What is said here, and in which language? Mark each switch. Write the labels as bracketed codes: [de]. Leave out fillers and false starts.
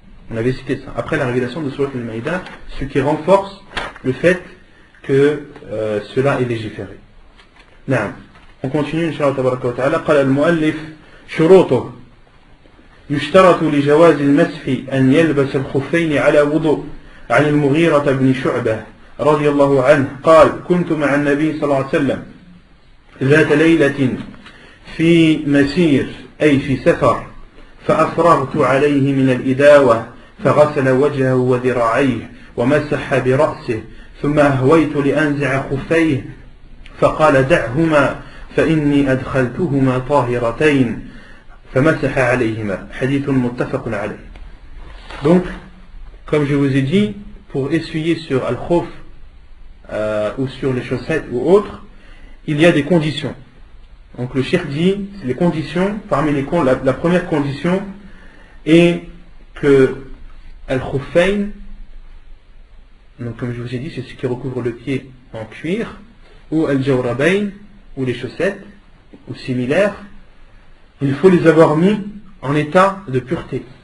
[fr] On avait cité ça, après la révélation de Surat al-Ma'idah, ce qui renforce le fait que cela est légiféré. [ar] نعم. [fr] On continue [ar] إن شاء الله تبارك وتعالى. قال المؤلف شروطه: يشترط لجواز المسح أن يلبس الخفين على وضوء. عن المغيرة بن شعبة رضي الله عنه قال: كنت مع النبي صلى الله عليه وسلم ذات ليلة في مسير أي في سفر، فأفرغت عليه من الإداوة فغسل وجهه وذراعيه ومسح برأسه، ثم أهويت لأنزع خفيه فقال: دعهما فإني أدخلتهما طاهرتين، فمسح عليهما. حديث متفق عليه. [fr] Donc, comme je vous ai dit, pour essuyer sur al-khuf ou sur les chaussettes ou autres, il y a des conditions. Donc le cheikh dit, les conditions, parmi les la première condition est que al-khuffayn, donc comme je vous ai dit, c'est ce qui recouvre le pied en cuir, ou al-jawrabayn, ou les chaussettes, ou similaires, il faut les avoir mis en état de pureté.